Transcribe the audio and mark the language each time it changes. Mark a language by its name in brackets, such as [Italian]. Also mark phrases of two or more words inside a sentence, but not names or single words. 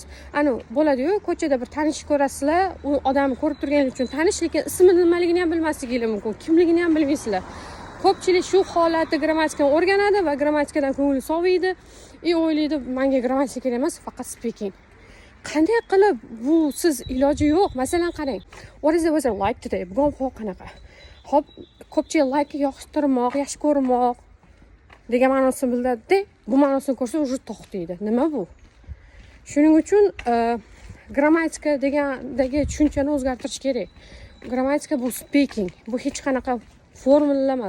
[Uzbek] Ana bo'ladi-yu, ko'chada bir tanish ko'rasizlar, u odamni ko'rib turganingiz uchun tanish, lekin ismi nimaligini ham bilmasligingiz mumkin, kimligini ham bilmaysizlar. Ko'pchilik shu holatda grammatikani o'rganadi va grammatikadan ko'ngli soviydi, o'ylaydi, menga grammatika kerak emas, faqat speaking. Qanday qilib bu siz iloji yo'q. Masalan, qarang. [English] What is the weather like today? [Uzbek] Bugun havo qanaqa? Hop, ko'pchilik like yoqtirmoq, yaxshi ko'rmoq degan ma'nosini biladi. Bu ma'nosini ko'rsa уже to'xtaydi. Nima bu? Shuning uchun grammatika degandagi tushunchani o'zgartirish kerak. Grammatika bu speaking. Bu hech qanaqa formula emas.